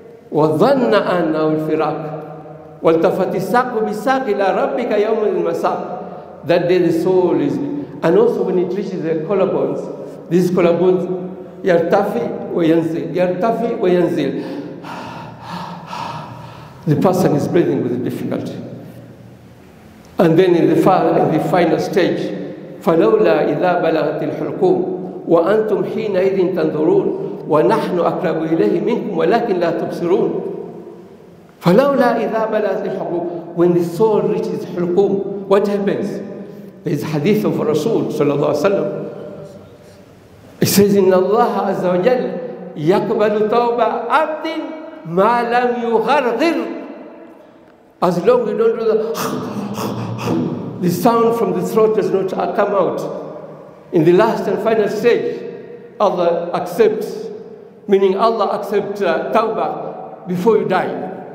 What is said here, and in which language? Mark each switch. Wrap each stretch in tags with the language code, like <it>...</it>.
<ar>وَظَنَّ أَنَّهُ الْفِرَاقُ وَالْتَفَتِ السَّاقُ بِالسَّاقِ إِلَىٰ رَبِّكَ يَوْمَ الْمَسَاقِ.</ar> <en>That day the soul is, and also when it reaches the collarbones, these collarbones,</en> <ar>يَرْتَفِي وَيَنْزِلْ يَرْتَفِي وَيَنْزِلْ.</ar> <en>The person is breathing with difficulty. And then in the final stage,</en> <ar>فَلَوْلَا إِذَا بَلَغَتِ الْحُلْقُومِ وَأَنْتُمْ حِينَئِذٍ تَنْظُرُونَ وَنَحْنُ أَقْرَبُ إِلَيْهِ مِنْكُمْ وَلَكِنْ لَا تُبْصِرُونَ. فَلَوْلَا إِذَا بَلَغَتِ الْحُلْقُومِ.</ar> <en>When the soul reaches hulqum, what happens? There is hadith of Rasul sallallahu alaihi wasallam. It says,</en> <ar>إِنَّ اللَّهَ عَزَّ وَجَلَّ يَقْبَلُ تَوْبَ عَبْدٍ مَا لَمْ يُغَرْغِرْ.</ar> <en>As long as you don't do the sound from the throat does not come out. In the last and final stage, Allah accepts, meaning Allah accepts tawbah before you die.</en>